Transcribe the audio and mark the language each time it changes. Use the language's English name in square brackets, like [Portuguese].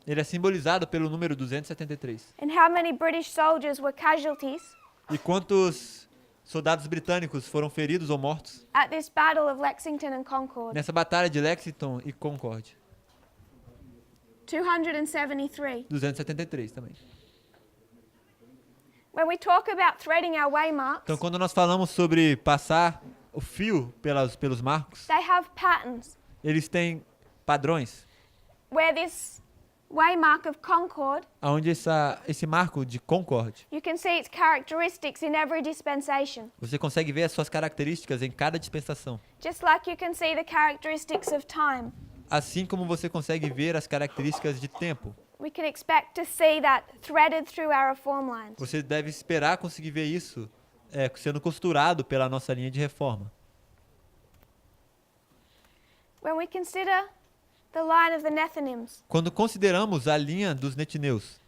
[Portuguese] ele é simbolizado pelo número 273. [English] And how many British soldiers were casualties [Portuguese] E quantos soldados britânicos foram feridos ou mortos [English] at this battle of Lexington and Concord? [Portuguese] nessa batalha de Lexington e Concord? [English] 273. [Portuguese] 273 também. [English] When we talk about threading our waymarks, [Portuguese] Então, quando nós falamos sobre passar o fio pelos marcos, [English] they have patterns [Portuguese] eles têm padrões, [English] where this waymark of Concord, [Portuguese] onde esse marco de Concord, [English] you can see its characteristics in every dispensation. [Portuguese] você consegue ver as suas características em cada dispensação. [English] Just like you can see the characteristics of time. [Portuguese] Assim como você consegue ver as características de tempo. [English] We can expect to see that threaded through our reform lines. [Portuguese] Você deve esperar conseguir ver isso sendo costurado pela nossa linha de reforma. [English] When we consider the line of the Nethinims, [Portuguese] Quando consideramos a linha dos netineus,